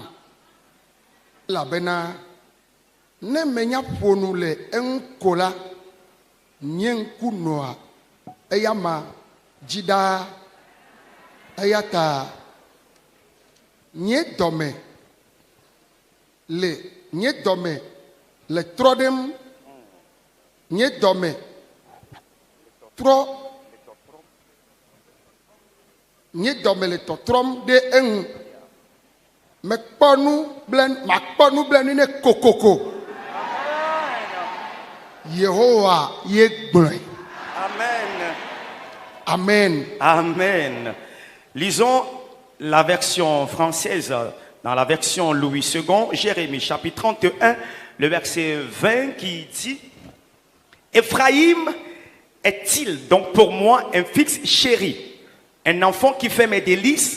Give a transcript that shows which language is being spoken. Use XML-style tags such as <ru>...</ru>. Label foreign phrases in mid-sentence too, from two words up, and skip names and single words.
<ee>Elabena ne menya ƒonu le eŋu ko la nye ŋku nɔa eya ma dzi ɖaa eya ta nye dɔme le trɔ ɖem nye dɔme le tɔtrɔm ɖe eŋu. Makpɔ nublanui ne kokoko. Yehowa ye gblɔe. Amen. Amen. Amen.</ee> <fr>Lisons la version française dans la version Louis II, Jérémie chapitre 31, le verset 20 qui dit: Ephraïm est-il donc pour moi un fils chéri, un enfant qui fait mes délices?</fr>